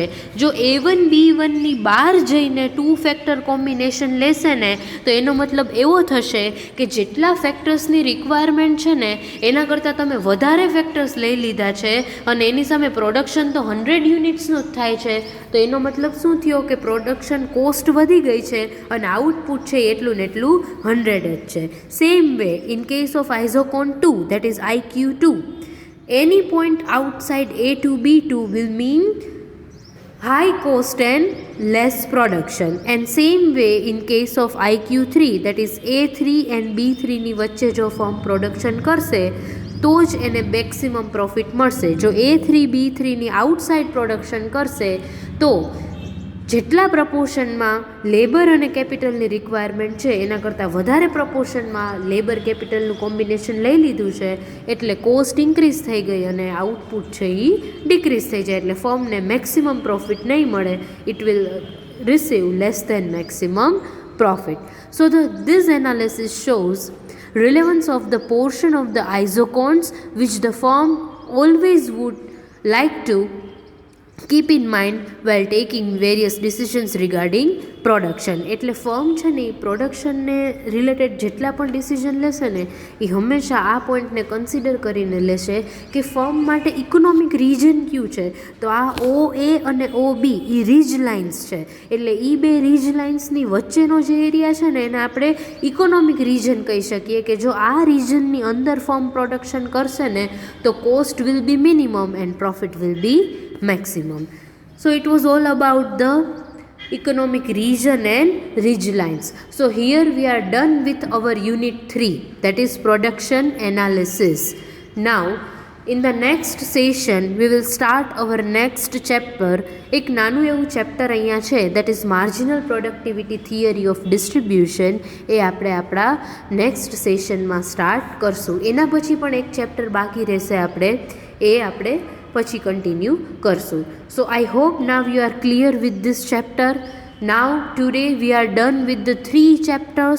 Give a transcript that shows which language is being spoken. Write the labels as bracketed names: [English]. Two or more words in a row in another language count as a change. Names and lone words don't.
[Gujarati] જો A1 B1ની બહાર જઈને 2 [English] factor combination [Gujarati] લેશે ને તો એનો મતલબ એવો થશે કે જેટલા ફેક્ટર્સની રિક્વાયરમેન્ટ છે ને એના કરતાં તમે વધારે ફેક્ટર્સ લઈ લીધા છે અને એની સામે પ્રોડક્શન તો 100 યુનિટ્સનું જ થાય છે. તો એનો મતલબ શું થયો કે [English] production cost [Gujarati] વધી ગઈ છે અને આઉટપુટ છે એટલું ને એટલું 100 જ છે. [English] same way in case of isoquant 2 that is IQ2, any point outside A to B2 will mean high cost and less production. And same way in case of IQ3 that is A3 and B3 [Gujarati] ની વચ્ચે જો ફર્મ પ્રોડક્શન કરશે તો જ એને [English] maximum profit [Gujarati] મળશે. જો A3 B3ની આઉટસાઇડ પ્રોડક્શન કરશે તો જેટલા પ્રપોર્શનમાં લેબર અને કેપિટલની રિક્વાયરમેન્ટ છે એના કરતાં વધારે પ્રપોર્શનમાં [English] labour capitalનું combination [Gujarati] લઈ લીધું છે એટલે [English] cost increase [Gujarati] થઈ ગઈ અને આઉટપુટ છે એ ડિક્રીઝ થઈ જાય. એટલે ફર્મને મેક્સિમમ પ્રોફિટ નહીં મળે, [English] it will receive less than maximum profit. So this analysis shows relevance of the portion of the isochords which the firm always would like to keep in mind while taking various decisions regarding પ્રોડક્શન. [Gujarati] એટલે ફર્મ છે ને એ પ્રોડક્શનને રિલેટેડ જેટલા પણ ડિસિઝન લેશે ને એ હંમેશા આ પોઈન્ટને કન્સિડર કરીને લેશે કે ફર્મ માટે [English] economic region [Gujarati] કયું છે. તો આ OA અને OB એ [English] ridge lines [Gujarati] છે, એટલે એ બે [English] ridge linesની [Gujarati] વચ્ચેનો જે એરિયા છે ને એને આપણે [English] economic region [Gujarati] કહી શકીએ કે જો આ રિજનની અંદર ફર્મ પ્રોડક્શન કરશે ને તો [English] cost will be minimum and profit will be maximum. So it was all about the economic region and ridge lines. So here we are done with our unit 3, that is production analysis. Now in the next session we will start our next chapter. [Gujarati] એક નાનું એવું ચેપ્ટર અહીંયા છે, [English] that is marginal productivity theory of distribution. [Gujarati] એ આપણે આપણા [English] next sessionમાં [Gujarati] સ્ટાર્ટ કરશું. એના પછી પણ એક ચેપ્ટર બાકી રહેશે, આપણે પછી કન્ટિન્યુ કરશું. [English] so I hope now you are clear with this chapter. now today we are done with the 3 chapters.